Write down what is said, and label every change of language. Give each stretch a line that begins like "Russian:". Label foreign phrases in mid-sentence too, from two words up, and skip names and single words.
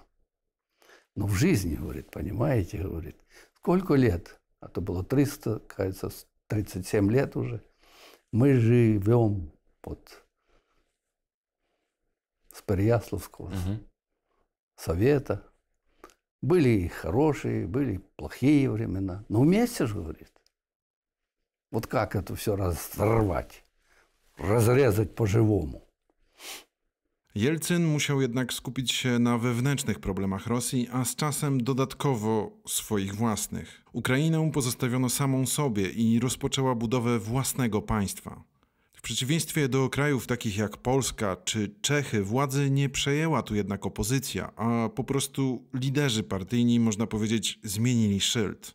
Russian: Но в жизни, говорит, понимаете, говорит, сколько лет, а то было 300, кажется, 37 лет уже, мы живем с Переяславского совета. Были и хорошие, были и плохие времена. Но вместе же, говорит. Вот как это все разорвать, разрезать по-живому.
Polish: Jelcyn musiał jednak skupić się na wewnętrznych problemach Rosji, a z czasem dodatkowo swoich własnych. Ukrainę pozostawiono samą sobie i rozpoczęła budowę własnego państwa. W przeciwieństwie do krajów takich jak Polska czy Czechy, władzy nie przejęła tu jednak opozycja, a po prostu liderzy partyjni, można powiedzieć, zmienili szyld.